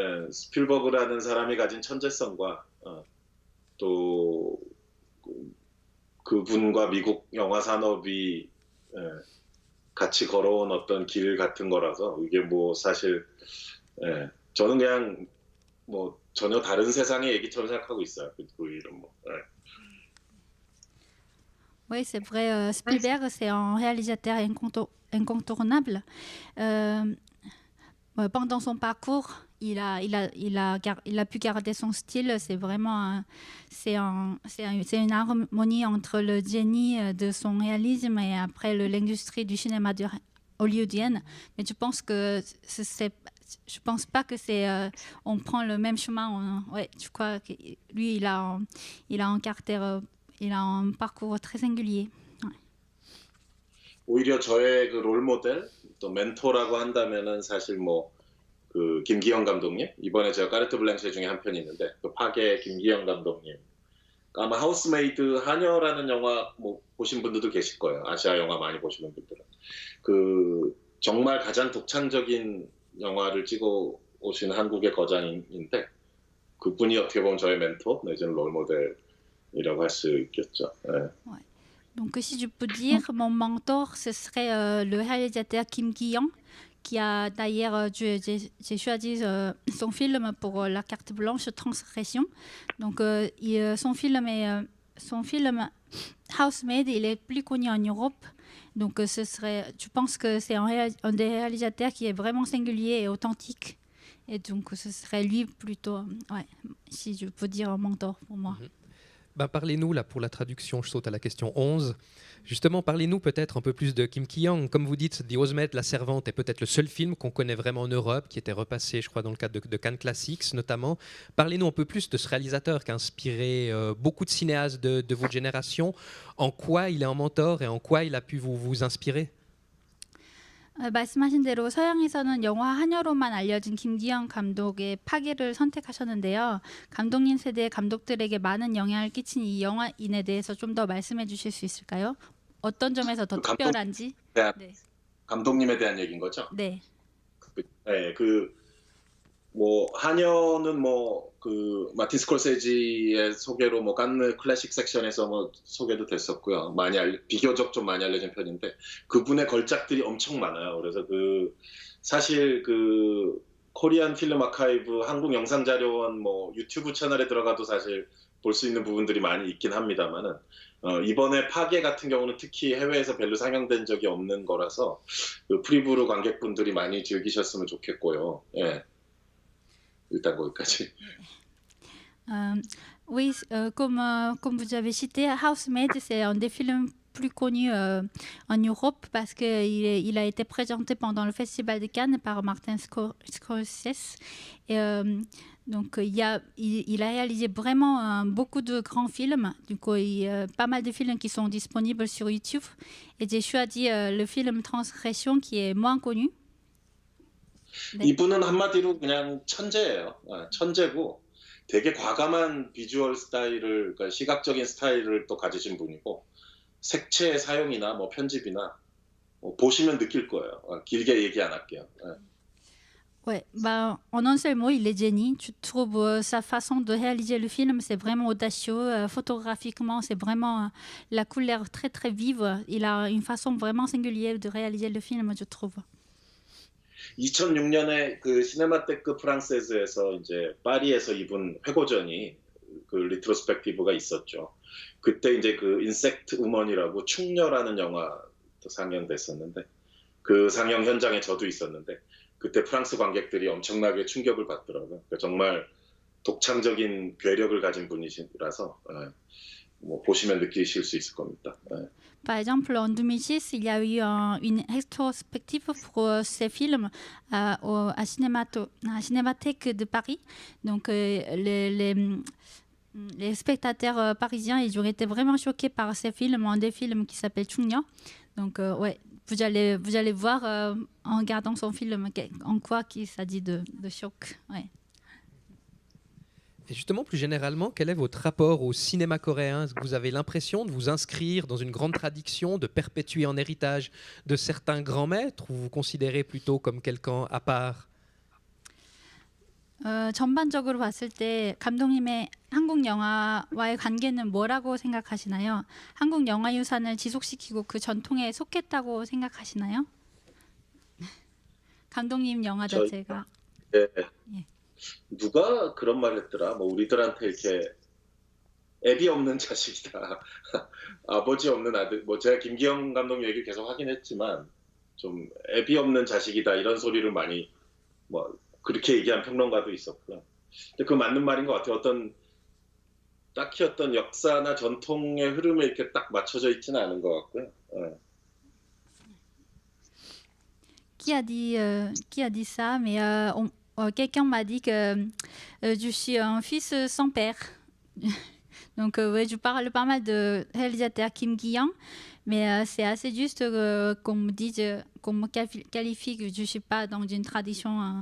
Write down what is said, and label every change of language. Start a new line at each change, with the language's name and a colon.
Korean: 스필버그라는 사람이 가진 천재성과 또 그분과 미국 영화 산업이 같이 걸어온 어떤 길 같은 거라서 이게 뭐 사실 저는 그냥 뭐 전혀 다른 세상의 얘기처럼 생각하고 있어요. 그 이름 뭐.
French: Oui, c'est vrai, Spielberg, c'est un réalisateur incontournable. Pendant son parcours, il a pu garder son style. C'est vraiment c'est une harmonie entre le génie de son réalisme et après l'industrie du cinéma hollywoodienne. Mais je pense pas que c'est on prend le même chemin. Je crois que lui, il a un caractère. Il a un parcours très singulier.
Korean: 오히려 저의 그 롤모델, 또 멘토라고 한다면은 사실 뭐 그 김기영 감독님, 이번에 제가 까르트 블랑셰 중에 한 편이 있는데 그 파괴 김기영 감독님, 아마 하우스메이드 하녀라는 영화 뭐 보신 분들도 계실 거예요. 아시아 영화 많이 보시는 분들은 그 정말 가장 독창적인 영화를 찍어 오신 한국의 거장인데 그분이 어떻게 보면 저의 멘토 내지는 롤모델이라고 할 수 있겠죠.
French: Ouais. Donc si je peux dire, mon mentor, ce serait le réalisateur Kim Ki-young, qui a d'ailleurs, j'ai choisi son film pour La carte blanche Transgression. Donc son film Housemaid, il est plus connu en Europe. Donc je pense que c'est un des réalisateurs qui est vraiment singulier et authentique. Et donc ce serait lui plutôt, si je peux dire un mentor pour moi. Parlez-nous, là, pour la traduction, je saute à la question 11. Justement, parlez-nous peut-être un peu plus de Kim Ki-young. Comme vous dites, The Housemaid, La Servante, est peut-être le seul film qu'on connaît vraiment en Europe, qui était repassé, je crois, dans le cadre de Cannes Classics, notamment. Parlez-nous un peu plus de ce réalisateur qui a inspiré beaucoup de cinéastes de votre génération. En quoi il est un mentor et en quoi il a pu vous inspirer?
Korean: 말씀하신 대로 서양에서는 영화 한여로만 알려진 김기영 감독의 파괴를 선택하셨는데요. 감독님 세대의 감독들에게 많은 영향을 끼친 이 영화인에 대해서 좀 더 말씀해 주실 수 있을까요? 어떤 점에서 더 특별한지? 네. 감독님에 대한 얘기인 거죠? 네. 뭐 한여는 뭐 그 마틴 스콜세지의 소개로 뭐 칸느 클래식 섹션에서 뭐 소개도 됐었고요. 비교적 좀 많이 알려진 편인데 그분의 걸작들이 엄청 많아요. 그래서 사실 코리안 필름 아카이브 한국 영상 자료원 뭐 유튜브 채널에 들어가도 사실 볼 수 있는 부분들이 많이 있긴 합니다만은 이번에 파괴 같은 경우는 특히 해외에서 별로 상영된 적이 없는 거라서 프리뷰로 관객분들이 많이 즐기셨으면 좋겠고요. 예. 일단 거기까지.
French: Oui, comme vous avez cité, Housemaid, c'est un des films plus connus en Europe parce qu'il a été présenté pendant le Festival de Cannes par Martin Scorsese. Et, donc, il a réalisé vraiment beaucoup de grands films. Du coup, pas mal de films qui sont disponibles sur YouTube. Et j'ai choisi le film Transgression qui est moins connu.
Korean: 네. 이분은 한마디로 그냥 천재예요. 천재고 되게 과감한 비주얼 스타일을, 그러니까 시각적인 스타일을 또 가지신 분이고 색채의 사용이나 뭐 편집이나 보시면 느낄 거예요. 길게 얘기 안 할게요.
French: Ouais, en un seul mot, il est génie. Tu trouves sa façon de réaliser le film, c'est vraiment audacieux. Photographiquement, c'est vraiment la couleur très très vive. Il a une façon vraiment singulière de réaliser le film, je trouve.
Korean: 2006년에 그 시네마테크 프랑세즈에서 이제 파리에서 입은 회고전이 그 리트로스펙티브가 있었죠. 그때 이제 그 인섹트 우먼이라고 충녀라는 영화도 상영됐었는데 그 상영 현장에 저도 있었는데 그때 프랑스 관객들이 엄청나게 충격을 받더라고요. 그러니까 정말 독창적인 괴력을 가진 분이시라서 뭐 보시면 느끼실 수 있을 겁니다.
French: Par exemple, en 2006, il y a eu une rétrospective pour ces films à Cinémathèque de Paris. Donc, les spectateurs parisiens, ils ont été vraiment choqués par ces films, des films qui s'appellent Chungno. Donc, ouais, vous allez voir en regardant son film en quoi il s'agit de choc. Ouais. Et justement, plus généralement, quel est votre rapport au cinéma coréen? Est-ce que vous avez l'impression de vous inscrire dans une grande tradition, de perpétuer en héritage de certains grands maîtres, ou vous considérez plutôt comme quelqu'un à part?
Korean: 전반적으로 봤을 때 감독님의 한국 영화와의 관계는 뭐라고 생각하시나요? 한국 영화 유산을 지속시키고 그 전통에 속했다고 생각하시나요? 감독님 영화 자체가. 예. 예. 누가 그런 말 했더라? 뭐 우리들한테 이렇게 애비 없는 자식이다. 아버지 없는 아들. 뭐 제가 김기영 감독님 얘기를 계속 하긴 했지만 좀 애비 없는 자식이다 이런 소리를 많이 뭐 그렇게 얘기한 평론가도 있었고요. 근데 그 맞는 말인 것 같아요. 딱히 어떤 역사나 전통의 흐름에 이렇게 딱 맞춰져 있지는 않은 것 같고요.
French: Qui a dit ça? Mais quelqu'un m'a dit que je suis un fils sans père. Donc, ouais, je parle pas mal de réalisateur Kim Ki-young, mais c'est assez juste qu'on me dise, qu'on me qualifie que je suis pas dans une tradition.